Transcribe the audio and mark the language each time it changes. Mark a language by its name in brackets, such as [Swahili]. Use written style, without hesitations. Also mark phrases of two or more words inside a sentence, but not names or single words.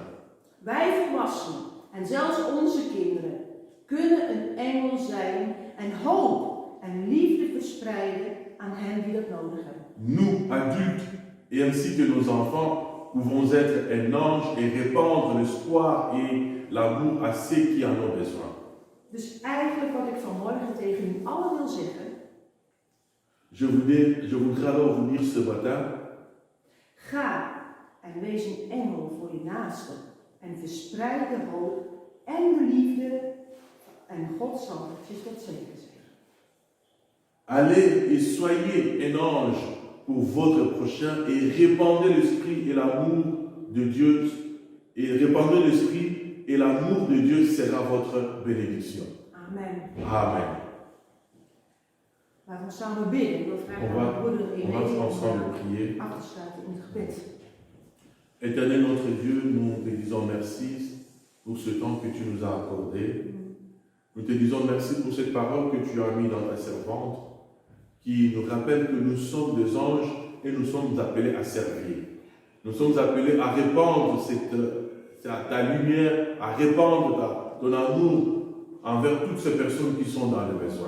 [Dutch] Wij volwassenen en zelfs onze kinderen kunnen een engel zijn en hoop en liefde verspreiden aan hen die dat nodig hebben. [French] Nous, adultes, et ainsi que nos enfants, pouvons être un ange et répandre l'espoir et l'amour à ceux qui en ont besoin. [Dutch] Dus eigenlijk wat ik vanmorgen tegen u allen wil zeggen. [French] Je voudrais alors vous dire ce matin, [Dutch] Ga en wees een engel voor je naaste en verspreid de hoop en de liefde en God zal het je tot zegen zijn. [French] allez et soyez un ange pour votre prochain et répandez l'esprit et l'amour de Dieu. Et répandez l'esprit et l'amour de Dieu sera votre bénédiction. Amen. Amen. [Dutch] Laten we samen bidden. Ik wil vragen [French] On va, [Dutch] aan de broeder [French] on va [Dutch] Irene [French] ensemble [Dutch] om [French] prier. [Dutch] af te sluiten in het gebed. [French] Éternel notre Dieu, nous te disons merci pour ce temps que tu nous as accordé. Nous te disons merci pour cette parole que tu as mis dans ta servante, qui nous rappelle que nous sommes des anges et nous sommes appelés à servir. Nous sommes appelés à répandre ta lumière, à répandre ton amour envers toutes ces personnes qui sont dans le besoin.